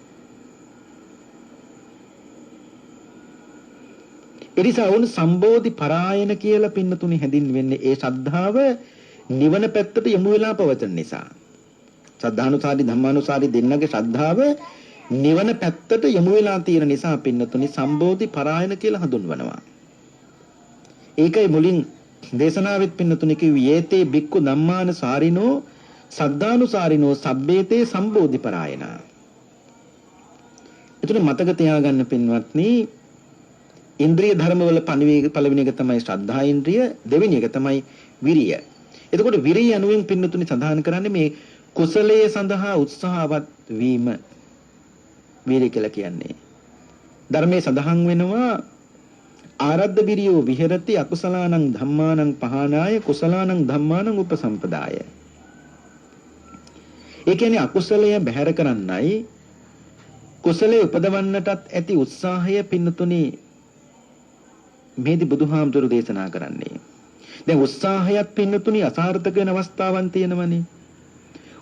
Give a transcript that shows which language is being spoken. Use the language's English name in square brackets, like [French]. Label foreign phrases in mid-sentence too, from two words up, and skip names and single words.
[Sinhala] එනිසා වුණ [Pali] සම්බෝධි පරායන [Sinhala] කියලා පින්නතුනි හැඳින්වෙන්නේ ඒ ශ්‍රද්ධාව නිවන පැත්තට යොමු වෙලා පවතින නිසා. [Pali] සද්ධානුසාරී ධම්මානුසාරී [Sinhala] දෙන්නගේ ශ්‍රද්ධාව නිවන පැත්තට යොමු වෙලා තියෙන නිසා පින්නතුනි [Pali] සම්බෝධි පරායන [Sinhala] කියලා හඳුන්වනවා. ඒකයි මුලින් දේශනාවෙත් පින්නතුනි කිව්වේ [Pali] යේතේ බික්කු ධම්මානුසාරිනෝ සද්ධානුසාරිනෝ සබ්බේතේ සම්බෝධි පරායන. [Sinhala] එතන මතක තියාගන්න පින්වත්නි ඉන්ද්‍රිය ධර්මවල පළවෙනි එක තමයි ශ්‍රද්ධා ඉන්ද්‍රිය, දෙවෙනි එක තමයි විරිය. එතකොට විරිය යනුවෙන් පින්නතුනි සඳහන් කරන්නේ මේ කුසලයේ සඳහා උත්සාහවත් වීම විරිය කියලා කියන්නේ. ධර්මයේ සඳහන් වෙනවා [Pali] ආරද්ධ විරියෝ විහෙරති අකුසලානං ධම්මානං පහනාය කුසලානං ධම්මානං උපසම්පදාය. [Sinhala] ඒ කියන්නේ අකුසලය බැහැර කරන්නයි කුසලයේ උපදවන්නටත් ඇති උත්සාහය පින්නතුනි මේදි බුදුහාමුදුරු දේශනා කරන්නේ. දැන් උත්සාහයත් පින්නතුනි අසාර්ථක වෙන අවස්ථාවන් තියෙනවනේ.